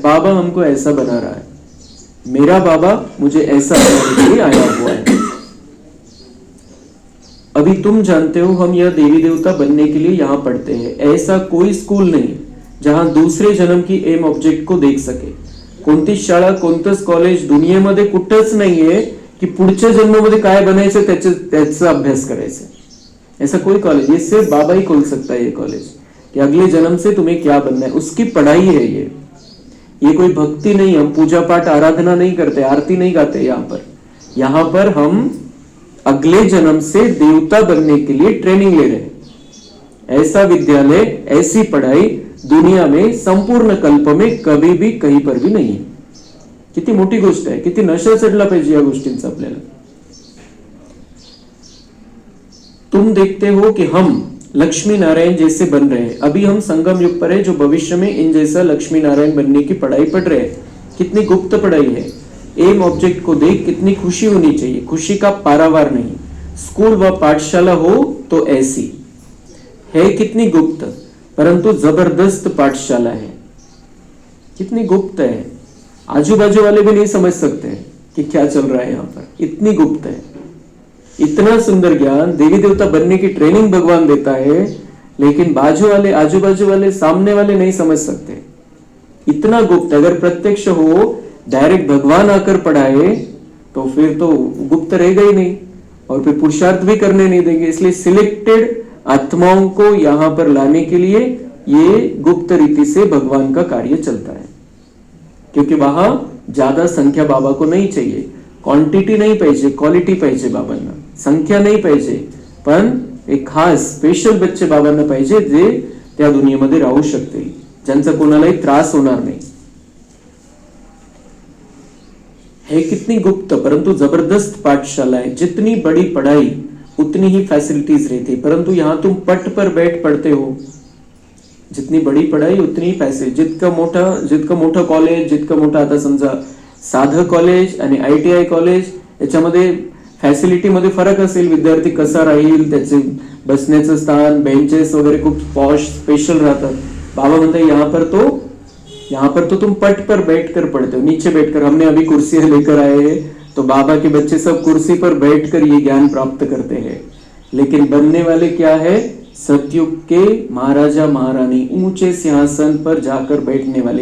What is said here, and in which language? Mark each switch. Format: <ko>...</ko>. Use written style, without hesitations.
<hi>बाबा हमको ऐसा बना रहा है, मेरा बाबा मुझे ऐसा बनाने के लिए आया हुआ है। अभी तुम जानते हो हम यह देवी देवता बनने के लिए यहाँ पढ़ते हैं। ऐसा कोई स्कूल नहीं जहां दूसरे जन्म की एम ऑब्जेक्ट को देख सके।</hi> <mr>कोणतीच शाळा, कोणतंच कॉलेज दुनियेमध्ये कुठंच नाहीये की पुढच्या जन्मामध्ये काय बनायचं त्याचा अभ्यास करायचा।</mr> <hi>ऐसा कोई कॉलेज, ये सिर्फ बाबा ही खोल सकता है ये कॉलेज, कि अगले जन्म से तुम्हें क्या बनना है, उसकी पढ़ाई है ये कोई भक्ति नहीं। हम पूजा पाठ आराधना नहीं करते, आरती नहीं गाते। यहाँ पर हम अगले जन्म से देवता बनने के लिए ट्रेनिंग ले रहे हैं। ऐसा विद्यालय, ऐसी पढ़ाई दुनिया में संपूर्ण कल्प में कभी भी कहीं पर भी नहीं है।</hi> <mr>किती मोठी गोष्ट आहे, किती नशा चढला पाहिजे या गोष्टींचा आपल्याला।</mr> <hi>तुम देखते हो कि हम लक्ष्मी नारायण जैसे बन रहे हैं। अभी हम संगम युग पर है, जो भविष्य में इन जैसा लक्ष्मी नारायण बनने की पढ़ाई पढ़ रहे हैं। कितनी गुप्त पढ़ाई है। एम ऑब्जेक्ट को देख कितनी खुशी होनी चाहिए, खुशी का पारावार नहीं। स्कूल व पाठशाला हो तो ऐसी है, कितनी गुप्त, परंतु जबरदस्त पाठशाला है। कितनी गुप्त है, आजू बाजू वाले भी नहीं समझ सकते कि क्या चल रहा है यहाँ पर, इतनी गुप्त है। इतना सुंदर ज्ञान, देवी देवता बनने की ट्रेनिंग भगवान देता है, लेकिन बाजू वाले, आजू बाजू वाले, सामने वाले नहीं समझ सकते। इतना गुप्त, अगर प्रत्यक्ष हो, डायरेक्ट भगवान आकर पढ़ाए तो फिर तो गुप्त रहेगा ही नहीं, और फिर पुरुषार्थ भी करने नहीं देंगे। इसलिए सिलेक्टेड आत्माओं को यहां पर लाने के लिए ये गुप्त रीति से भगवान का कार्य चलता है, क्योंकि वहां ज्यादा संख्या बाबा को नहीं चाहिए।</hi> <mr>क्वांटिटी नहीं पाहिजे, क्वालिटी पाहिजे बाबांना। संख्या नाही पाहिजे, पण एक खास स्पेशल बच्चे बाबांना पाहिजे जे त्या दुनियेमध्ये राहू शकतील, ज्यांचा कोणालाही त्रास होणार नाही।</mr> <hi>है कितनी गुप्त परंतु जबरदस्त पाठशाला है। जितनी बड़ी पढ़ाई उतनी ही फैसिलिटीज रहती है, परंतु यहां तुम पट पर बैठ पढ़ते हो। जितनी बड़ी पढ़ाई उतनी ही पैसे।</hi> <mr>जितकं मोठं कॉलेज, जितकं मोठं, आता समजा साधं कॉलेज आणि ITI कॉलेज, याच्यामध्ये फॅसिलिटीमध्ये फरक असेल। विद्यार्थी कसा राहील, त्याचे बसण्याचं स्थान, बेंचेस वगैरे खूप पॉश स्पेशल राहतात। बाबा म्हणते</mr> <hi>यहाँ पर तो तुम पट पर बैठकर पढ़ते हो, नीचे बैठकर। हमने अभी कुर्सियां लेकर आए हैं तो बाबा के बच्चे सब कुर्सी पर बैठकर ये ज्ञान प्राप्त करते हैं, लेकिन बनने वाले क्या है? सतयुग के महाराजा महारानी, ऊंचे सिंहासन पर जाकर बैठने वाले।</hi>